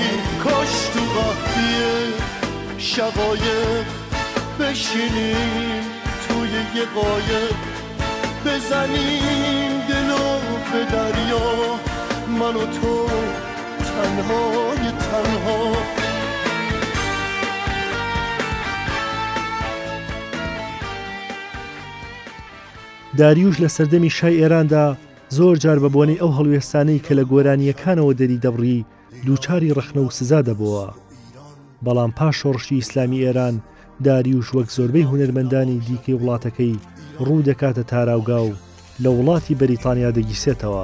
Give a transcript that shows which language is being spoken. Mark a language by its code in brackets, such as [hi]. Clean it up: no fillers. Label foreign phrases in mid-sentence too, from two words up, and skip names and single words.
[fa] کاش تو قهوه شقایق بشینیم توی یه قایق، بزنیم دلو به دریا، من و تو تنهای تنها. [ckb] داریوش لە سەردەمی شای ئێراندا زۆر جار بە بۆنەی ئەو هەڵوێستانەی کە لە گۆرانیەکانەوە دەری دەبڕی دووچاری ڕەخنە و سزا دەبەوە. بەڵام پاش شۆڕشی ئیسلامی ئێران داریوش وەک زۆربەی هونەرمەندانی دیکەی وڵاتەکەی ڕوو دەکاتە تاراوگا و لە وڵاتی بەریتانیا دەگیسێتەوە.